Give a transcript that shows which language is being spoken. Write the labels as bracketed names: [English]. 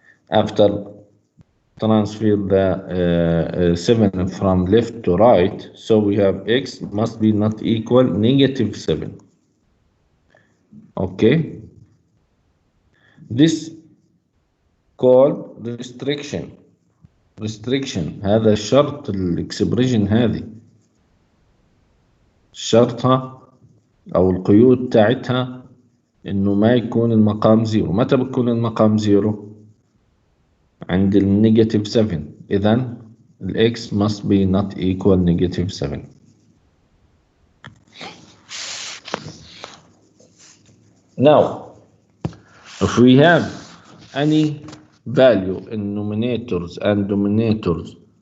[English] After transfer the 7 from left to right, so we have x must be not equal negative 7. Okay, this called restriction. [Arabic] هذا الشرط الاكسبريشن هذه شرطها او القيود تاعتها انه ما يكون المقام 0. متى بكون المقام 0؟ عند النيجاتيف 7. [English] إذن x must be not equal negative 7. Now, if we have any value in numerators and denominators